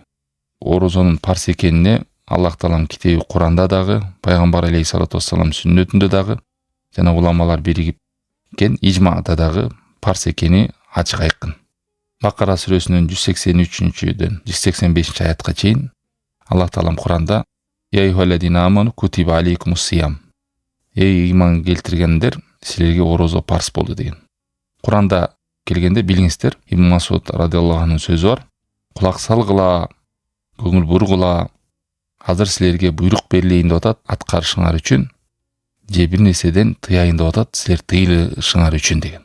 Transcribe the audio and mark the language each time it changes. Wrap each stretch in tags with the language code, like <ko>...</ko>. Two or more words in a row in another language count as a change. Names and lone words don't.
<ky>Орозонун парз экенине Аллах Таалам китеби Куранда дагы, пайгамбар</ky> <ar>عليه الصلاة والسلام</ar> <ky>сүннөтүндө дагы жана уламалар биригип кен ижмада дагы парз экени ачык айкын. Бакара сүрөсүнүн 183-дөн 185 аятка чейин Аллах Таалам Куранда</ky> <ar>يا أيها الذين آمنوا كتب عليكم الصيام.</ar> <ky>Эй иман келтиргендер, силерге орозо парз болду деген. Куранда келгенде билиңиздер, Ибн Масуд радиаллаху анхунун сөзү бар. Кулак салгыла, көңүл бургула, азыр силерге буйрук берилейин деп атат аткарышыңар үчүн, же бир нерседен тыяйын деп атат силер тыйылышыңар үчүн деген.</ky>